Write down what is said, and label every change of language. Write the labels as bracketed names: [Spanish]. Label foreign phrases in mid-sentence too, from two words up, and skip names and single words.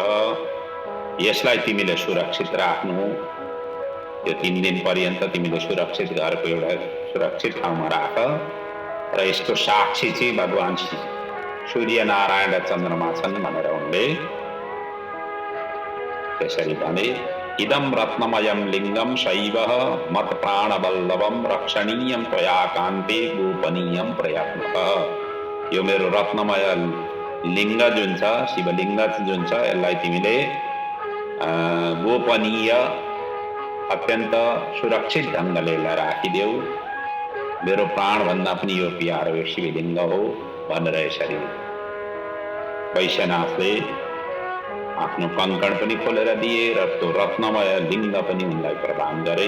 [Nepali] यसलाई तिमीले सुरक्षित राख्नु। यो 3 दिन पर्यन्त तिमीले सुरक्षित घरको एउटा सुरक्षित ठाउँमा राख र यसको साक्षी चाहिँ भगवान सूर्यनारायण र चन्द्रमा छन् भनेर उनले त्यसरी भने [Sanskrit] इदम रत्नमयम लिङ्गम शैवः मत प्राणवल्लभम रक्षणीयम त्वया कान्ते गोपनीयम प्रयत्नतः। [Nepali] यो मेरो रत्नमय लिङ्ग जुन छ, शिवलिङ्ग जुन छ, यसलाई तिमीले गोपनीय अत्यन्त सुरक्षित ढङ्गले राखिदेऊ। मेरो प्राणभन्दा पनि यो प्यारो यो शिवलिङ्ग हो भनेर यसरी वैश्यनाथले आफ्नो कङ्कण पनि खोलेर दिए र त्यो रत्नमय लिङ्ग पनि उनलाई प्रदान गरे।